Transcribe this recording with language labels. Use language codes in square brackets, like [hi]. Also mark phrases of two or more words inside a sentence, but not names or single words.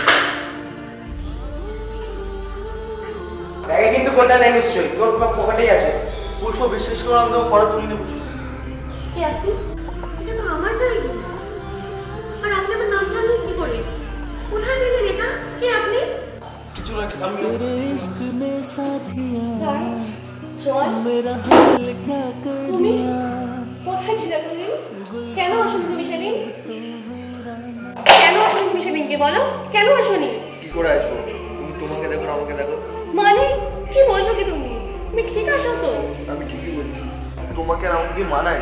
[bn] ব্যাগে কিন্তু ফোনটা নেই নিশ্চয়ই, তোর পকেটেই আছে। পুষ্প, বিশ্বাস করো আমি তোমার ফটো তুলিনি পুষ্প। কে আপনি? এটা তো আমার ডায়েরি। আর আপনি আমার নাম জানলেন কি করে? কোথায় পেলেন এটা? কে আপনি? কিছু না, আমি [hi] तेरे इश्क ने साथिया [bn] জয়, [hi] मेरा हाल क्या कर [bn] তুমি [hi] दिया। [bn] কোথায় ছিলে তুমি? কেন আসুন তুমি সেদিন? কেন আসুন তুমি সেদিনকে বলো? কেন আসুনি? কি করে আসবো? তুমি তোমাকে দেখো, আমাকে দেখো। মানে কি বলছো কি তুমি? তুমি ঠিক আছো তো? আমি ঠিকই বলছি। তোমাকে আর আমাকে কি মানায়?